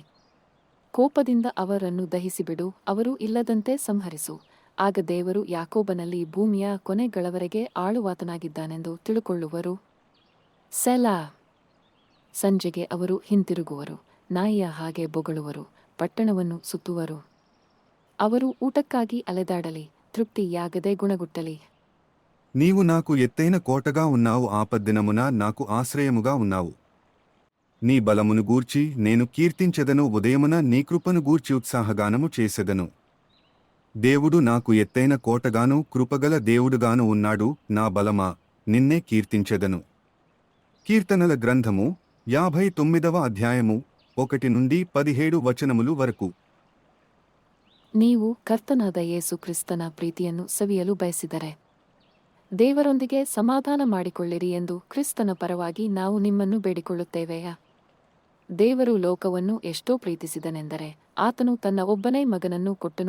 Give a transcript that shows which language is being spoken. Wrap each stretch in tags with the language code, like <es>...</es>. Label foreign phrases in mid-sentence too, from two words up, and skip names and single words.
<kn>ಕೋಪದಿಂದ ಅವರನ್ನು ದಹಿಸಿಬಿಡು, ಅವರು ಇಲ್ಲದಂತೆ ಸಂಹರಿಸು. ಆಗ ದೇವರು ಯಾಕೋಬನಲ್ಲಿ ಭೂಮಿಯ ಕೊನೆಗಳವರೆಗೆ ಆಳುವಾತನಾಗಿದ್ದಾನೆಂದು ತಿಳುಕೊಳ್ಳುವರು. ಸೆಲಾ. ಸಂಜೆಗೆ ಅವರು ಹಿಂತಿರುಗುವರು, ನಾಯಿಯ ಹಾಗೆ ಬೊಗಳುವರು, ಪಟ್ಟಣವನ್ನು ಸುತ್ತುವರು. ಅವರು ಊಟಕ್ಕಾಗಿ ಅಲೆದಾಡಲಿ, ತೃಪ್ತಿಯಾಗದೆ ಗುಣಗುಟ್ಟಲಿ.</kn> <te>నీవు నాకు ఎత్తైన కోటగా ఉన్నావు, ఆపద్దినమున నాకు ఆశ్రయముగా ఉన్నావు. నీ బలమును గూర్చి నేను కీర్తించెదను, ఉదయమున నీ కృపను గూర్చి ఉత్సాహగానము చేసెదను. దేవుడు నాకు ఎత్తైన కోటగాను కృపగల దేవుడుగాను ఉన్నాడు. నా బలమా, నిన్నే కీర్తించెదను. కీర్తనల గ్రంథము 59వ అధ్యాయము 1-17 వరకు.</te> <kn>ನೀವು ಕರ್ತನಾದ ಯೇಸು ಕ್ರಿಸ್ತನ ಪ್ರೀತಿಯನ್ನು ಸವಿಯಲು ಬಯಸಿದರೆ ದೇವರೊಂದಿಗೆ ಸಮಾಧಾನ ಮಾಡಿಕೊಳ್ಳಿರಿ ಎಂದು ಕ್ರಿಸ್ತನ ಪರವಾಗಿ ನಾವು ನಿಮ್ಮನ್ನು ಬೇಡಿಕೊಳ್ಳುತ್ತೇವೆಯಾ? ದೇವರು ಲೋಕವನ್ನು ಎಷ್ಟೋ ಪ್ರೀತಿಸಿದನೆಂದರೆ ಆತನು ತನ್ನ ಒಬ್ಬನೇ ಮಗನನ್ನು ಕೊಟ್ಟನು.</kn>